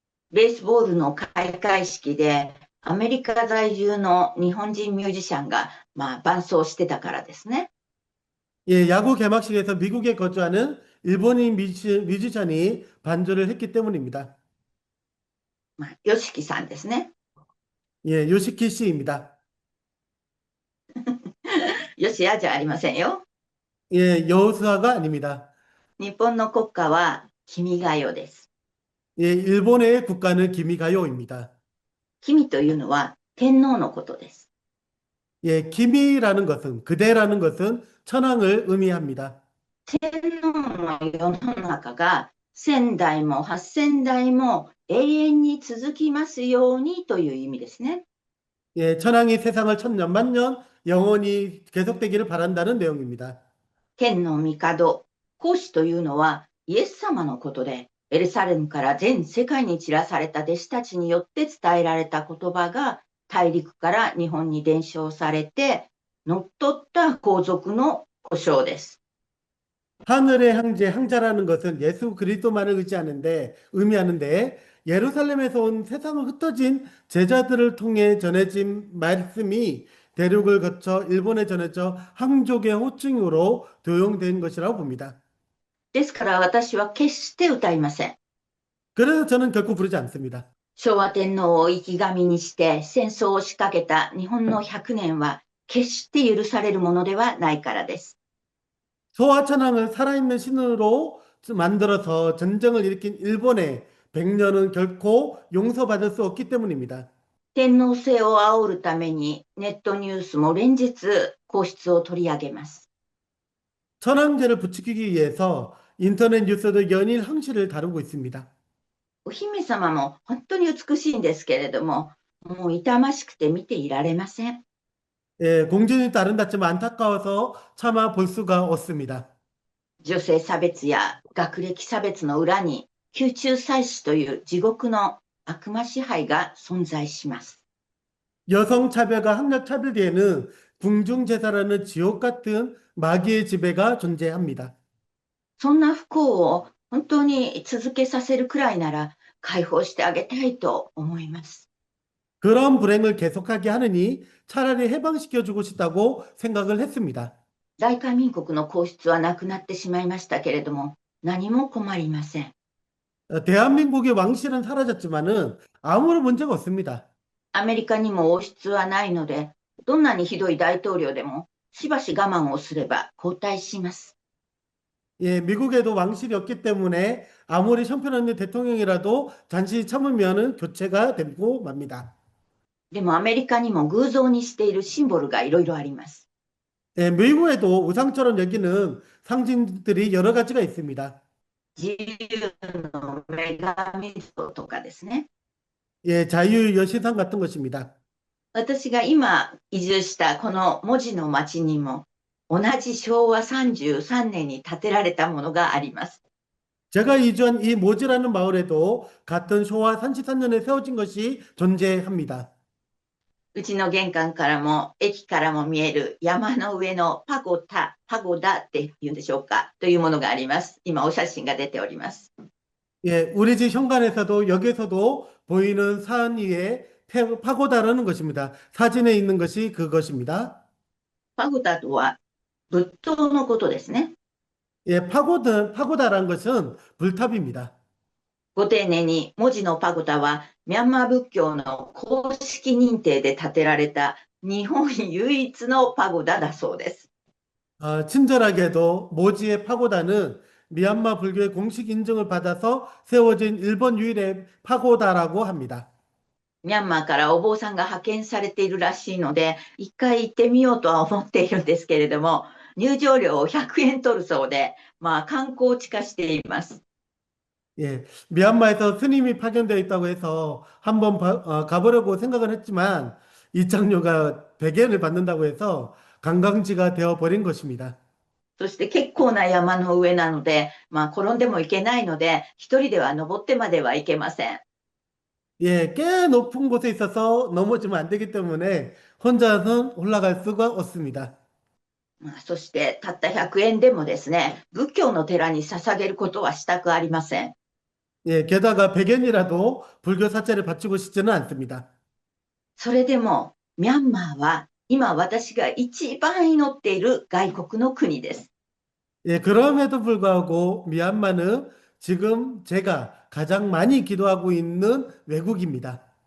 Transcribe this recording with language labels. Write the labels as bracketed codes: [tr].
[ja] ベースボールの開会式でアメリカ在住の日本人ミュージシャンが伴奏してたからですね。 [ko] 예, 야구 개막식에서 미국에 거주하는 일본인 뮤지션이 반주를 했기 때문입니다. [ja] ヨシキさんですね。 [ko] 예, 요시키 씨입니다. [ja] よしやじゃありませんよ。 [ko] 예, 여호수아가 아닙니다. [ja] 日本の国歌は君が代です。 [ko] 예, 일본의 국가는 기미가요입니다. [ja] 君というのは天皇のことです。 [ko] 예, 기미라는 것은 그대라는 것은 천황을 의미합니다. [ja] 天皇の世の中が千代も八千代も永遠に続きますようにという意味ですね。 [ko] 예, 천황이 세상을 천년 만년 영원히 계속되기를 바란다는 내용입니다. [ja] 天の帝、孔子というのはイエス様のことで、エルサレムから全世界に散らされた弟子たちによって伝えられた言葉が大陸から日本に伝承されて、乗っ取った皇族の呼称です。 [ko] 하늘의 황제, 황자라는 것은 예수 그리스도만을 의미하는데 예루살렘에서 온 세상을 흩어진 제자들을 통해 전해진 말씀이 대륙을 거쳐 일본에 전해져 황족의 호칭으로 도용된 것이라고 봅니다. [ja] ですから私は決して歌いません。 [ko] 그래서 저는 결코 부르지 않습니다. [ja] 昭和天皇を生き神にして戦争を仕掛けた日本の100年は決して許されるものではないからです。 [ko] 소화천왕을 살아있는 신으로 만들어서 전쟁을 일으킨 일본의 100년은 결코 용서받을 수 없기 때문입니다. [ja] 天皇制を煽るためにネットニュースも連日皇室を取り上げます。 [ko] 천황제를 부추기기 위해서 인터넷 뉴스도 연일 황실을 다루고 있습니다. [ja] お姫様も本当に美しいんですけれども、もう痛ましくて見ていられません。 [ko] 예, 공주님도 아름답지만 안타까워서 차마 볼 수가 없습니다. [ja] 女性差別や学歴差別の裏に宮中祭祀という地獄の悪魔支配が存在します。 [ko] 여성 차별과 학력 차별 뒤에는 궁중제사라는 지옥 같은 마귀의 지배가 존재합니다. [ja] そんな不幸を本当に続けさせるくらいなら解放してあげたいと思います。 [ko] 그런 불행을 계속하게 하느니 차라리 해방시켜주고 싶다고 생각을 했습니다. [ja] 大韓民国の皇室はなくなってしまいましたけれども、何も困りません。 [ko] 대한민국의 왕실은 사라졌지만은 아무런 문제가 없습니다. [ja] アメリカにも王室はないので、どんなにひどい大統領でも、しばし我慢をすれば交代します。 [ko] 예, 미국에도 왕실이 없기 때문에 아무리 형편없는 대통령이라도 잠시 참으면은 교체가 되고 맙니다. [ja] でもアメリカにも偶像にしているシンボルがいろいろあります。 [ko] 예, 미국에도 우상처럼 여기는 상징들이 여러 가지가 있습니다. [ja] 自由の女神像とかですね。 [ko] 예, 자유 여신상 같은 것입니다. [ja] 私が今移住したこの文字の町にも、同じ昭和33年に建てられたものがあります。 [ko] 제가 이주한 이 모지라는 마을에도 같은昭和 33년에 세워진 것이 존재합니다. [ja] うちの玄関からも駅からも見える山の上のパゴダっていうんでしょうかというものがあります。今お写真が出ております。 [ko] 예, 우리 집 현관에서도 여기서도 보이는 산 위에 파고다라는 것입니다. 사진에 있는 것이 그것입니다. [ja] パゴダとは仏塔のことですね。 [ko] 예, 파고다라는 것은 불탑입니다. [ja] ご丁寧に文字のパゴダはミャンマー仏教の公式認定で建てられた日本唯一のパゴダだそうです。 [ko] 친절하게도 모지의 파고다는 미얀마 불교의 공식 인증을 받아서 세워진 일본 유일의 파고다라고 합니다. [ja] ミャンマーからお坊さんが派遣されているらしいので、一回行ってみようとは思っているんですけれども、入場料を100円取るそうで、観光地化しています。 [ko] 예, 미얀마에서 스님이 파견되어 있다고 해서 한번 가보려고 생각은 했지만 입장료가 100엔을 받는다고 해서 관광지가 되어 버린 것입니다. [ja] そして結構な山の上なので、転んでもいけないので、一人では登ってまではいけません。 [ko] 예, 꽤 높은 곳에 있어서 넘어지면 안 되기 때문에 혼자서는 올라갈 수가 없습니다. [ja] そしてたった100円でもですね、仏教の寺に捧げることはしたくありません。 [ko] 예, 게다가 100엔이라도 불교 사찰을 바치고 싶지는 않습니다. [ja] それでも、ミャンマーは今私が一番祈っている外国の国です。 [ko] 예, 그럼에도 불구하고 미얀마는 지금 제가 가장 많이 기도하고 있는 외국입니다.